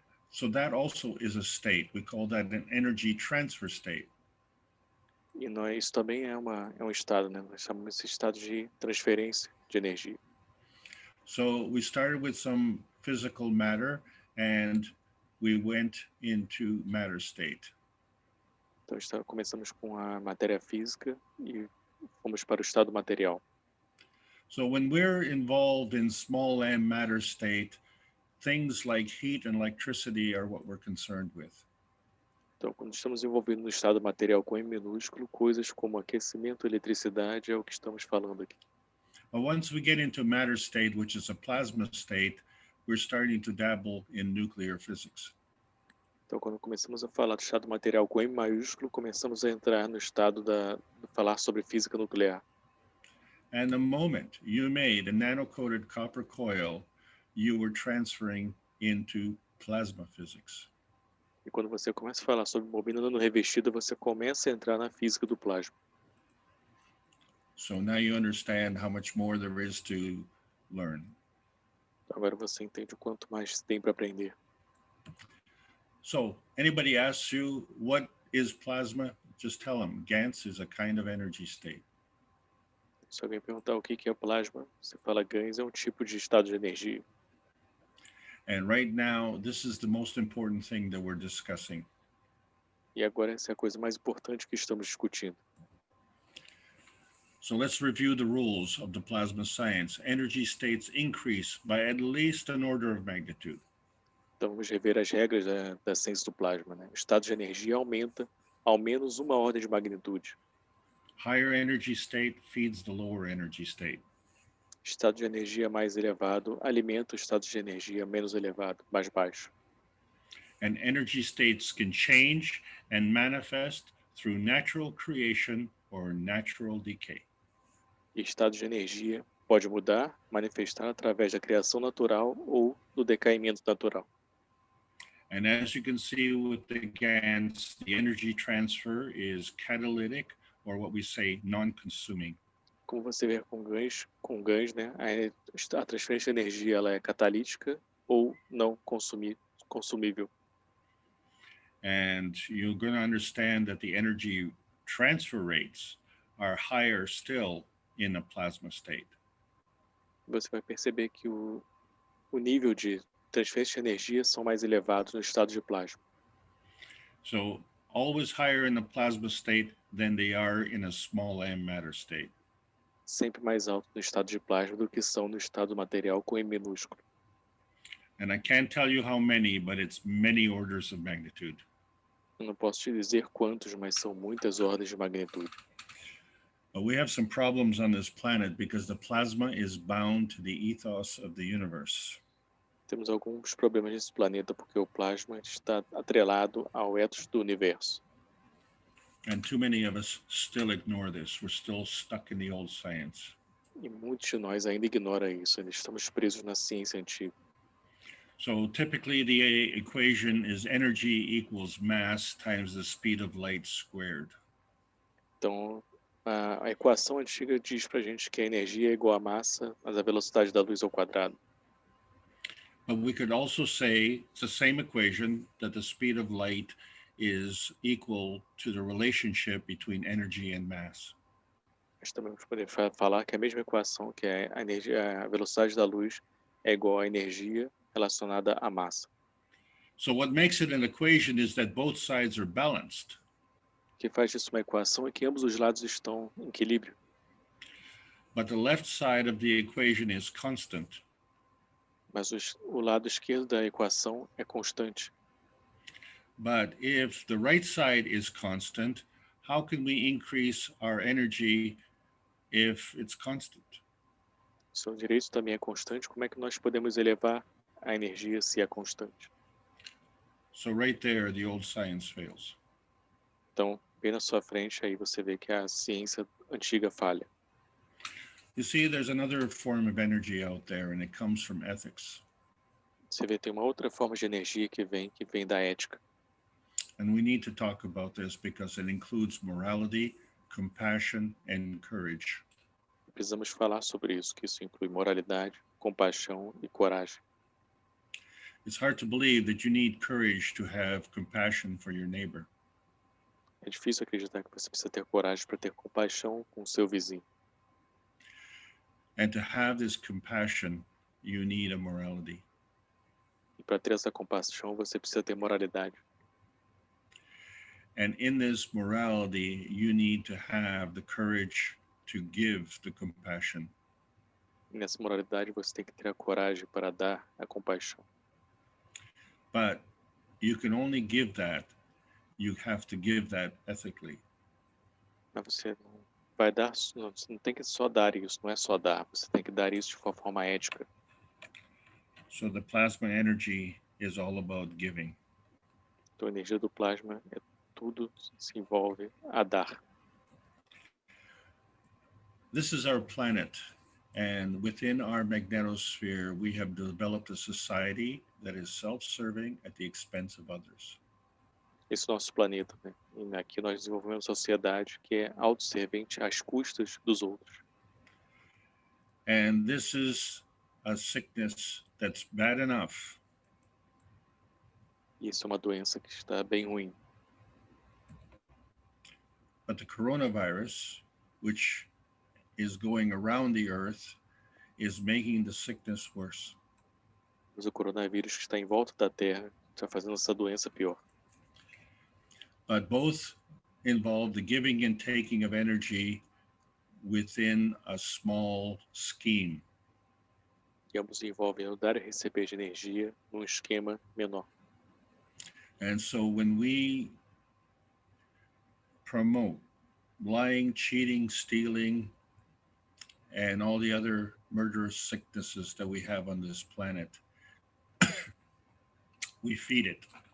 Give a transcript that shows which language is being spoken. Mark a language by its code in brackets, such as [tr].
[en] So that also is a state. We call that an energy transfer state. [pt] E isso também é um estado, né? Nós chamamos esse estado de transferência de energia. [en] So we started with some physical matter and we went into matter state. [pt] Então começamos com a matéria física e fomos para o estado material. [en] So when we're involved in small m matter state, things like heat and electricity are what we're concerned with. [pt] Então, quando estamos envolvidos no estado material com M minúsculo, coisas como aquecimento e eletricidade é o que estamos falando aqui. [en] But once we get into matter state, which is a plasma state, we're starting to dabble in nuclear physics. [pt] Então, quando começamos a falar do estado material com M maiúsculo, começamos a entrar no estado de falar sobre física nuclear. [en] And the moment you made a nano-coated copper coil, you were transferring into plasma physics. [pt] E quando você começa a falar sobre bobina nano-revestida, você começa a entrar na física do plasma. [en] So now you understand how much more there is to learn. [pt] Agora você entende o quanto mais tem para aprender. [en] So anybody asks you, what is plasma? Just tell them, Gans is a kind of energy state. [pt] Se alguém perguntar o que é plasma, você fala Gans é um tipo de estado de energia. [en] And right now, this is the most important thing that we're discussing. [pt] E agora essa é a coisa mais importante que estamos discutindo. [en] So let's review the rules of the plasma science. Energy states increase by at least an order of magnitude. [pt] Então vamos rever as regras da ciência do plasma, né? O estado de energia aumenta ao menos uma ordem de magnitude. [en] Higher energy state feeds the lower energy state. [pt] Estado de energia mais elevado alimenta o estado de energia menos elevado, mais baixo. [en] And energy states can change and manifest through natural creation or natural decay. [pt] E estado de energia pode mudar, manifestar através da criação natural ou do decaimento natural. [en] And as you can see with the GANs, the energy transfer is catalytic, or what we say, non-consuming. [pt] Como você vê com GANs, né, a transferência de energia ela é catalítica ou não consumível. [en] And you're going to understand that the energy transfer rates are higher still in a plasma state. [pt] Você vai perceber que o nível de transferência de energia são mais elevados no estado de plasma. [en] So always higher in the plasma state than they are in a small m matter state. [pt] Sempre mais alto no estado de plasma do que são no estado material com M minúsculo. [en] And I can't tell you how many, but it's many orders of magnitude. [pt] Eu não posso te dizer quantos, mas são muitas ordens de magnitude. [en] But we have some problems on this planet because the plasma is bound to the ethos of the universe. [pt] Temos alguns problemas nesse planeta porque o plasma está atrelado ao ethos do universo. [en] And too many of us still ignore this. We're still stuck in the old science. [pt] E muitos de nós ainda ignoram isso, ainda estamos presos na ciência antiga. [en] So typically the equation is energy equals mass times the speed of light squared. [pt] Então, a equação antiga diz pra gente que a energia é igual à massa, mas a velocidade da luz ao quadrado. [en] But we could also say it's the same equation, that the speed of light is equal to the relationship between energy and mass. [pt] Mas também vamos poder falar que a mesma equação, que é a energia, a velocidade da luz, é igual à energia relacionada à massa. [en] So what makes it an equation is that both sides are balanced. [pt] O que faz disso uma equação é que ambos os lados estão em equilíbrio. [en] But the left side of the equation is constant. [pt] Mas o lado esquerdo da equação é constante. [en] But if the right side is constant, how can we increase our energy if it's constant? [pt] Se o direito também é constante, como é que nós podemos elevar a energia se é constante? [en] So right there, the old science fails. [pt] Então, bem na sua frente, aí você vê que a ciência antiga falha. [en] You see, there's another form of energy out there, and it comes from ethics. [pt] Você vê, tem uma outra forma de energia que vem da ética. [en] And we need to talk about this because it includes morality, compassion, and courage. [pt] Precisamos falar sobre isso, que isso inclui moralidade, compaixão e coragem. [en] It's hard to believe that you need courage to have compassion for your neighbor. [pt] É difícil acreditar que você precisa ter coragem para ter compaixão com o seu vizinho. [en] And to have this compassion, you need a morality. [pt] E para ter essa compaixão, você precisa ter moralidade. [en] And in this morality, you need to have the courage to give the compassion. [pt] E nessa moralidade, você tem que ter a coragem para dar a compaixão. [en] But you can only give that. You have to give that ethically. [pt] Mas você não vai dar, você não tem que só dar isso, não é só dar, você tem que dar isso de uma forma ética. [en] So the plasma energy is all about giving. [pt] Então a energia do plasma é tudo se envolve a dar. [en] This is our planet, and within our magnetosphere, we have developed a society that is self-serving at the expense of others. [pt] Esse nosso planeta, né? E aqui nós desenvolvemos uma sociedade que é autosservente às custas dos outros. [en] And this is a sickness that's bad enough. [pt] E isso é uma doença que está bem ruim. [en] But the coronavirus, which is going around the earth, is making the sickness worse. [pt] Mas o coronavírus que está em volta da Terra está fazendo essa doença pior. [en] But both involve the giving and taking of energy within a small scheme. [pt] E ambos envolvem o dar e receber de energia num esquema menor. [en] And so when we promote lying, cheating, stealing, and all the other murderous sicknesses that we have on this planet, we feed it.